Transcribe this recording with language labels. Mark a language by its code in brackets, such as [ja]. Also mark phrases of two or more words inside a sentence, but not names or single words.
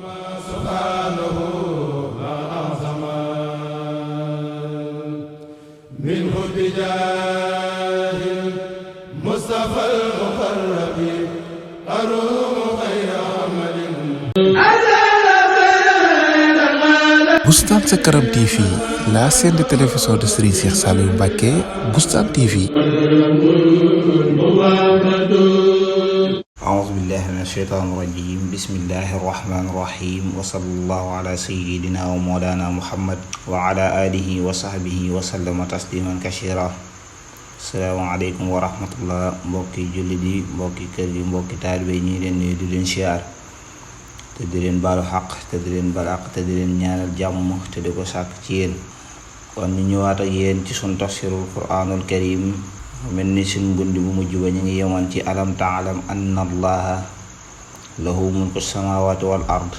[ar] منه بجاه المصطفى المقرب أروم خير عمل [fr] Boustan Sa Karam TV, la chaîne de télévision de Serigne Cheikh Saliou Mbacké. Boustan TV. [ar] أعوذ بالله من الشيطان الرجيم بسم الله الرحمن الرحيم وصلى الله على سيدنا ومولانا محمد وعلى آله وصحبه وسلم تسليما كثيرا السلام عليكم ورحمة الله [wo] mbokki jullit yi mbokki kër gi mbokki taalibe ñi leen nuyu di leen siyaar te di leen baalu xaq te di leen baal xaq te di leen ñaanal jàmm te di ko sàkk ci yéen kon ñu ñëwaat ak yéen ci sunu tafsirul Qur'anul Karim mel ni suñ bundi bu mujj ba ñu ngi yemoon ci [ar] ألم تعلم أن الله له ملك السماوات والأرض